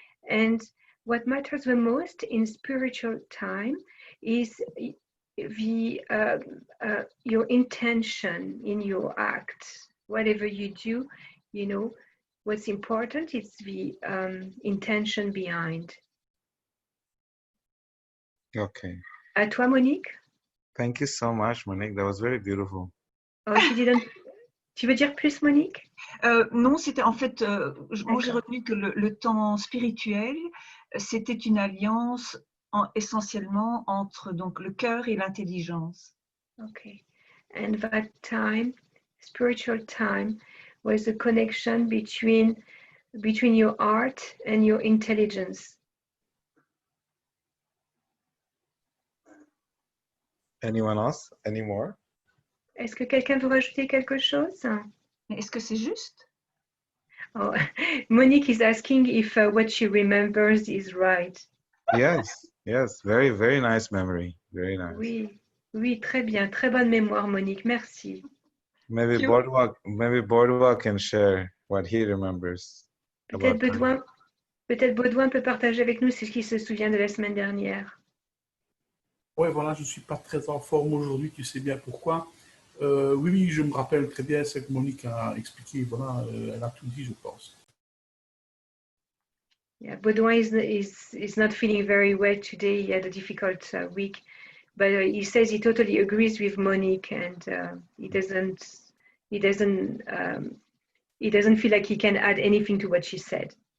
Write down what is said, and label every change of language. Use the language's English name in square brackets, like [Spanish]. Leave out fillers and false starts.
[English] And what matters the most in spiritual time is your intention in your acts. Whatever you do, you know, what's important is the intention behind. Okay. [French] À toi, Monique? [English] Thank you so much, Monique. That was very beautiful. [French] Oh, tu veux dire plus, Monique? Non, c'était en fait, moi j'ai retenu que le temps spirituel, c'était une alliance essentiellement entre donc, le cœur et l'intelligence. [English] Okay. and that time, spiritual time, was the connection between your heart and your intelligence. Anyone else? Any more? [French] Est-ce que quelqu'un veut rajouter quelque chose? Mais est-ce que c'est juste? [English] Oh, Monique is asking if what she remembers is right. Yes, yes. Very, very nice memory. Very nice. [French] Oui, oui, très bien, très bonne mémoire, Monique, merci. [English] Maybe You- Boardwalk can share what he remembers. [French] Peut-être [English] about [French] Baudouin peut partager avec nous ce qu'il se souvient de la semaine dernière. Ouais, voilà, je ne suis pas très en forme aujourd'hui, tu sais bien pourquoi. Oui, je me rappelle très bien ce que Monique a expliqué. Voilà, elle a tout dit, je pense. [English] Yeah, Baudouin is not feeling very well today. He had a difficult week, but he says he totally agrees with Monique, and he doesn't feel like he can add anything to what she said.